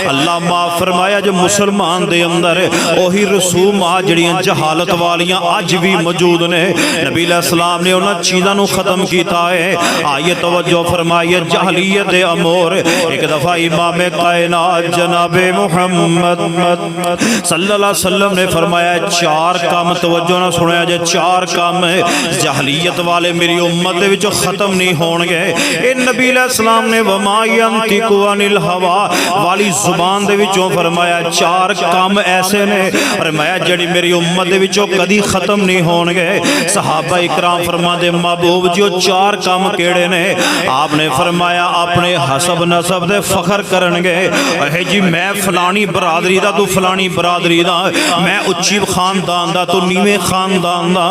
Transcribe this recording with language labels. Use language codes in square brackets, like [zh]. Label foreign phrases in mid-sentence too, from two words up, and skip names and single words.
[pa] اللہ معاف فرمایا جو مسلمان دے اندر اوہی رسومات جیہڑیاں جہالت والیاں اج بھی موجود نے، نبی علیہ السلام نے اُنہاں چیزاں نوں ختم کیتا ہے. آئیے توجہ فرمائیے، جاہلیت دے امور ایک دفعہ امام کائنات جنابِ محمد [ar] صلى الله عليه وسلم [pa] نے فرمایا چار کام، توجہ نال سنیا جے، چار کام جاہلیت والے میری امت دے وچوں ختم نہیں ہونگے. اے نبی علیہ السلام نے [ar] وما ينطق عن الهوى [pa] والی زبان دے وچوں فرمایا چار کام ایسے نے، فرمایا جیہڑی میری امت دے وچوں کدی ختم نہیں ہونگے. صحابہ اکرام فرماندے محبوب جی چار کام کیہڑے نے? آپ نے فرمایا اپنے حسب نسب نسب دے فخر کرنگے، ہے جی میں فلانی برادری دا، تو فلانی برادری دا، میں اُچی خاندان دا، تو نیویں خاندان دا.